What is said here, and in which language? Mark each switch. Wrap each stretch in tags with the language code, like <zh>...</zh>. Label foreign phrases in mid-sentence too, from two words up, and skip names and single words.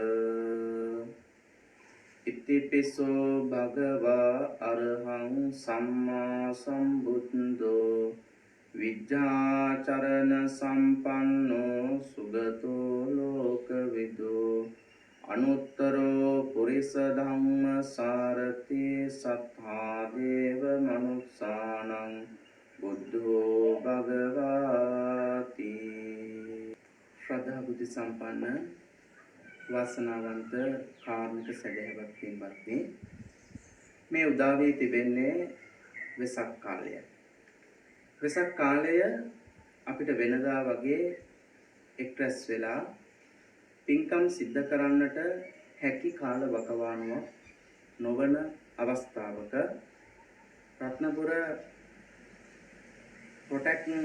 <pi>ඉතිපිසෝ භගවා අරහං සම්මා සම්බුද්දෝ විජ්ජාචරණ සම්පන්නෝ සුගතෝ ලෝකවිදෝ අනුත්තරෝ පුරිස ධම්ම සාරති සත්තා දේව මනුස්සානං බුද්ධෝ භගවාති.</pi> <si>ශ්‍රද්ධා බුද්ධ සම්පන්න වාසනාවන්ත කාර්මික සදහවත් පින්වත්නි, මේ උදා වී තිබෙන්නේ වෙසක් කාලය. වෙසක් කාලය අපිට වෙනදා වගේ එක්රැස් වෙලා පින්කම් සිද්ධ කරන්නට හැකි කාල වකවානුවක් නොවන අවස්ථාවක රත්නපුර ප්‍රොටෙක්ට්</si>